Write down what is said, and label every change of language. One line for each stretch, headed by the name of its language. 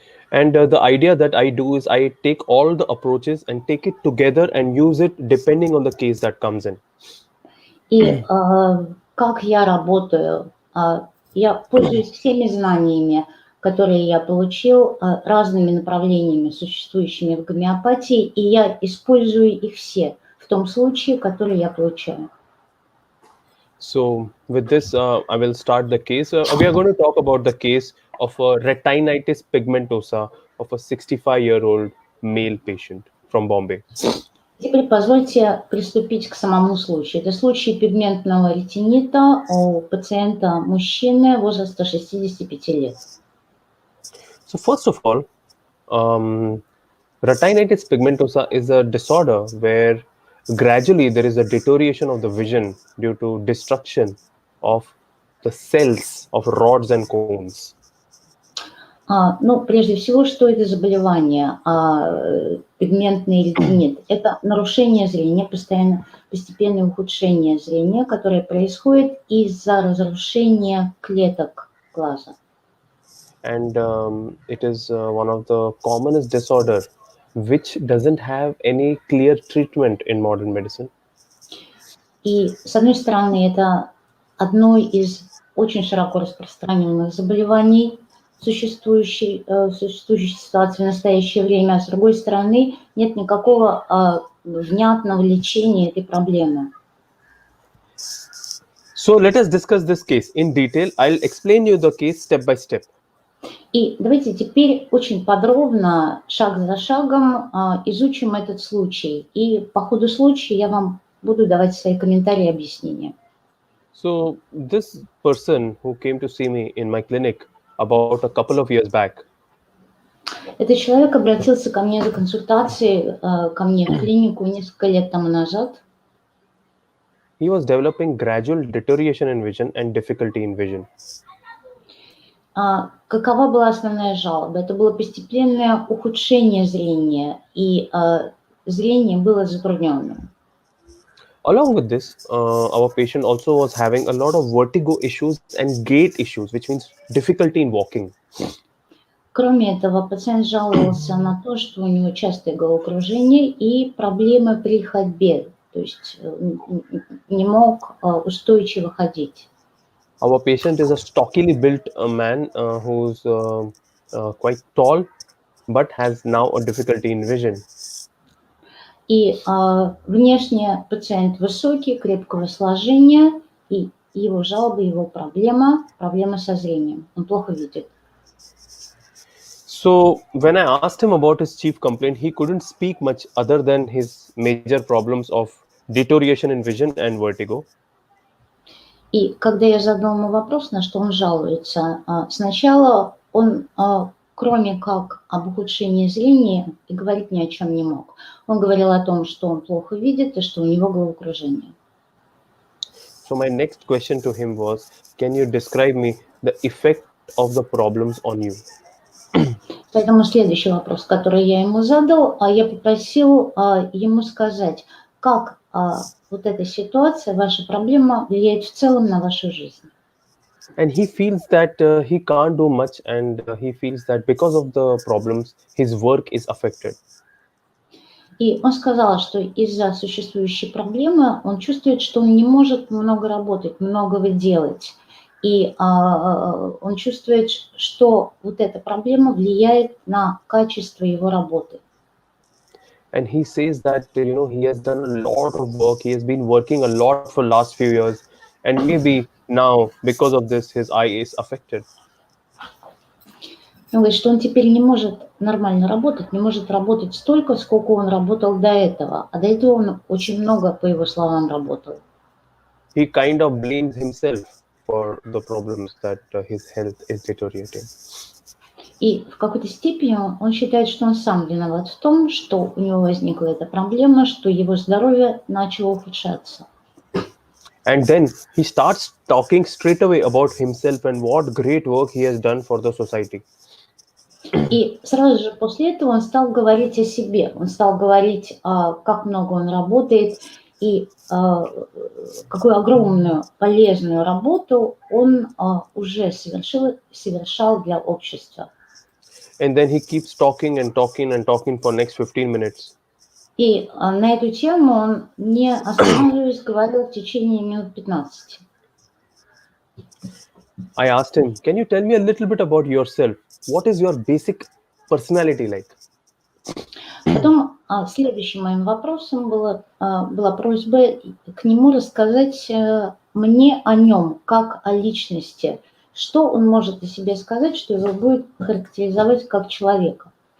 English: And the idea that I do is I take all the approaches and take it together and use it depending on the case that comes in.
Russian: И как я работаю? Я пользуюсь всеми знаниями, которые я получил, разными направлениями, существующими в гомеопатии, и я использую их все в том случае, который я получаю.
English: So with this, I will start the case. We are going to talk about the case of a retinitis pigmentosa of a 65-year-old male patient from Bombay.
Russian: Теперь позвольте приступить к самому случаю. Это случай пигментного ретинита у пациента мужчины возраста 65 лет.
English: So first of all, retinitis pigmentosa is a disorder where gradually there is a deterioration of the vision due to destruction of the cells of rods and cones.
Russian: Ну, прежде всего, что это заболевание? Пигментный ретинит. Это нарушение зрения, постепенное ухудшение зрения, которое происходит из-за разрушения клеток глаза.
English: And it is one of the commonest disorder which doesn't have any clear treatment in modern medicine.
Russian: И, с одной стороны, это одно из очень широко распространенных заболеваний, существующей ситуации в настоящее время, а с другой стороны, нет никакого внятного лечения этой проблемы.
English: So let us discuss this case in detail. I'll explain you the case step by step.
Russian: И давайте теперь очень подробно, шаг за шагом, изучим этот случай. И по ходу случая я вам буду давать свои комментарии и объяснения.
English: So this person who came to see me in my clinic about a couple of years back,
Russian: Этот человек обратился ко мне за консультацией, ко мне в клинику несколько лет тому назад.
English: he was developing gradual deterioration in vision and difficulty in vision.
Russian: Какова была основная жалоба? Это было постепенное ухудшение зрения, и зрение было затрудненным.
English: Along with this, our patient also was having a lot of vertigo issues and gait issues, which means difficulty in walking.
Russian: Кроме этого, пациент жаловался на то, что у него частое головокружение и проблемы при ходьбе, то есть не мог устойчиво ходить.
English: Our patient is a stockily built man who's quite tall, but has now a difficulty in vision.
Russian: И внешне пациент высокий, крепкого сложения, и его жалоба, его проблема со зрением. Он плохо видит.
English: So when I asked him about his chief complaint, he couldn't speak much other than his major problems of deterioration in vision and vertigo.
Russian: И когда я задала ему вопрос, на что он жалуется, сначала он, кроме как об ухудшении зрения, и говорить ни о чем не мог. Он говорил о том, что он плохо видит и что у него головокружение.
English: So my next question to him was, can you describe me the effect of the problems on you?
Russian: Поэтому следующий вопрос, который я ему задал, я попросил ему сказать, как вот эта ситуация, ваша проблема влияет в целом на вашу жизнь.
English: And he feels that he can't do much, and he feels that because of the problems, his work is affected.
Russian: И он сказал, что из-за существующей проблемы он чувствует, что он не может много работать, многого делать. И он чувствует, что вот эта проблема влияет на качество его работы.
English: And he says that he has done a lot of work. He has been working a lot for last few years, and maybe now because of this, his eye is affected.
Russian: Он говорит, что он теперь не может нормально работать, не может работать столько, сколько он работал до этого. А до этого он очень много, по его словам, работал.
English: He kind of blames himself for the problems that his health is deteriorating.
Russian: И в какой-то степени он считает, что он сам виноват в том, что у него возникла эта проблема, что его здоровье начало ухудшаться.
English: And then he starts talking straight away about himself and what great work he has done for the society.
Russian: И сразу же после этого он стал говорить о себе. Он стал говорить, как много он работает и какую огромную полезную работу он уже совершал для общества.
English: And then he keeps talking and talking and talking for next 15 minutes.
Russian: И на эту тему он, не останавливаясь, говорил в течение минут 15.
English: I asked him, "Can you tell me a little bit about yourself? What is your basic personality like?"
Russian: Потом следующим моим вопросом была просьба к нему рассказать мне о нем, как о личности. Что он может о себе сказать, что его будет характеризовать как человека.